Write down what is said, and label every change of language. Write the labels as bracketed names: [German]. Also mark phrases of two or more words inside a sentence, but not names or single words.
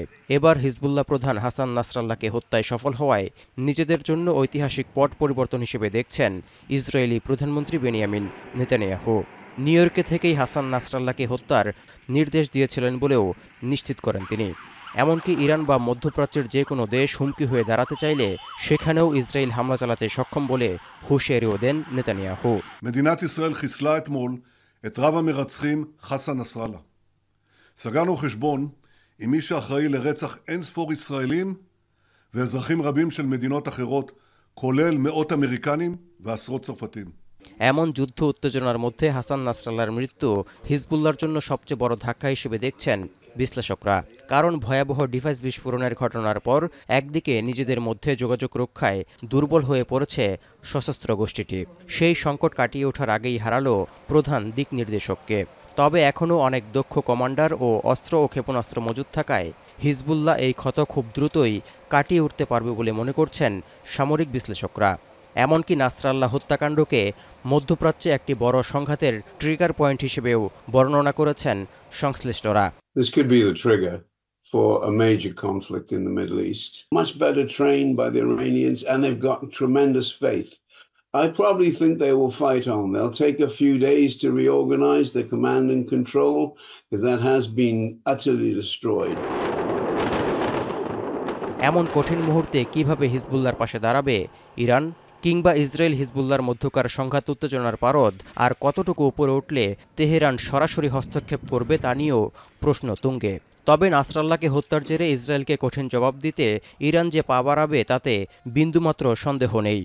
[Bangla] এবার হিজবুল্লাহ প্রধান হাসান নাসরাল্লাহকে হত্যায় সফল হওয়ায় নিজেদের জন্য ঐতিহাসিক পট পরিবর্তন হিসেবে দেখছেন ইসরায়েলি প্রধানমন্ত্রী বেনিয়ামিন নেতানিয়াহু। নিউ ইয়র্কে থেকেই হাসান নাসরাল্লাহকে হত্যার নির্দেশ দিয়েছিলেন বলেও নিশ্চিত করেন তিনি। এমনকি ইরান বা মধ্যপ্রাচ্যের যে কোনো দেশ হুমকি হয়ে দাঁড়াতে চাইলে সেখানেও ইসরায়েল হামলা চালাতে সক্ষম বলে হুঁশিয়ারিও দেন নেতানিয়াহু। [Hebrew] מדינת ישראל חיסלה אתמול את רב המרצחים חסן נסראללה. סגרנו חשבון עם מי שאחראי לרצח אין ספור ישראלים ואזרחים רבים של מדינות אחרות, כולל מאות אמריקנים ועשרות צרפתים. [Bangla] এমন যুদ্ধ উত্তেজনার মধ্যে হাসান নাসরাল্লাহর মৃত্যু হিজবুল্লাহর জন্য সবচেয়ে বড় ধাক্কা হিসেবে দেখছেন বিশ্লেষকরা। কারণ ভয়াবহ ডিভাইস বিস্ফোরণের ঘটনার পর একদিকে নিজেদের মধ্যে যোগাযোগ রক্ষায় দুর্বল হয়ে পড়েছে সশস্ত্র গোষ্ঠীটি। সেই সংকট কাটিয়ে ওঠার আগেই হারালো প্রধান দিক নির্দেশককে। তবে এখনও অনেক দক্ষ কমান্ডার ও অস্ত্র ও ক্ষেপণাস্ত্র মজুদ থাকায় হিজবুল্লাহ এই ক্ষত খুব দ্রুতই কাটিয়ে উঠতে পারবে বলে মনে করছেন সামরিক বিশ্লেষকরা। এমনকি নাসরাল্লাহ হত্যাকাণ্ডকে মধ্যপ্রাচ্যে একটি বড় সংঘাতের [English] trigger point [Bangla] হিসেবেও বর্ণনা করেছেন সংশ্লিষ্টরা। [English] This could be the trigger for a major conflict in the Middle East. Much better trained by the Iranians, and they've got tremendous faith. I probably think they will fight on. They'll take a few days to reorganize their command and control, because that has been utterly destroyed. [Bangla] এমন কঠিন মুহূর্তে কিভাবে হিজবুল্লাহর পাশে দাঁড়াবে ইরান, কিংবা ইসরায়েল হিজবুল্লাহর মধ্যকার সংঘাত উত্তেজনার পারদ আর কতটুকু উপরে উঠলে তেহরান সরাসরি হস্তক্ষেপ করবে তা নিয়েও প্রশ্ন তুঙ্গে। তবে নাসরাল্লাহকে হত্যার জেরে ইসরায়েলকে কঠিন জবাব দিতে ইরান যে পা বাড়াবে তাতে বিন্দুমাত্র সন্দেহ নেই।